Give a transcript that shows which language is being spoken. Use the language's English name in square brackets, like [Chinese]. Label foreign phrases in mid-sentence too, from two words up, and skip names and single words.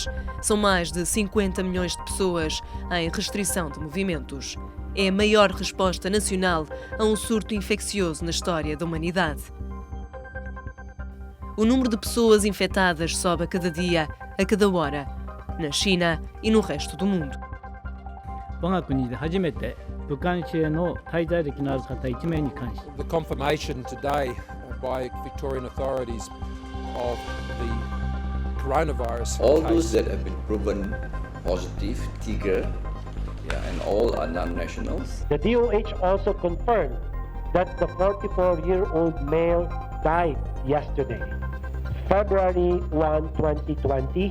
[Portuguese] São mais de 50 milhões de pessoas em restrição de movimentos. É a maior resposta nacional a um surto infeccioso na história da humanidade. O número de pessoas infectadas sobe a cada dia, a cada hora, na China e no resto do mundo. [Japanese] 我が国で初めて武漢市への滞在歴のある方1名に関し [English] The confirmation today by Victorian authorities of the coronavirus All case. those that have been proven positive, Tigre, and all are non-nationals. The DOH also confirmed that the 44-year-old male died yesterday, February 1, 2020.